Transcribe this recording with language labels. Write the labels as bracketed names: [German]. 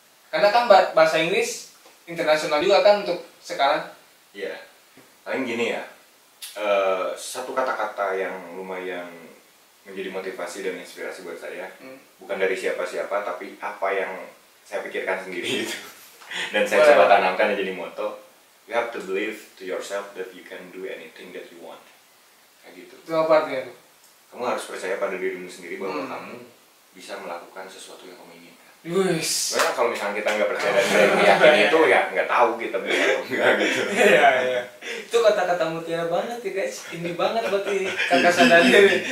[Indonesian] Karena kan bahasa Inggris internasional juga kan untuk sekarang. Iya. Paling gini ya, satu kata-kata yang lumayan menjadi motivasi dan inspirasi buat saya, bukan dari siapa-siapa tapi apa yang saya pikirkan sendiri itu. Dan saya coba tanamkan jadi moto, [English] you have to believe to yourself that you can do anything that you want. [Indonesian] Kayak gitu. Itu apa artinya tuh? Kamu harus percaya pada dirimu sendiri bahwa kamu bisa melakukan sesuatu yang kamu inginkan. [Javanese] Wis. [Indonesian] Karena kalau misalnya kita nggak percaya dan nggak yakin itu ya nggak tahu kita bisa atau enggak gitu. Iya. Itu kata-kata mutiara banget ya guys. Ini banget berarti kakak sadar diri.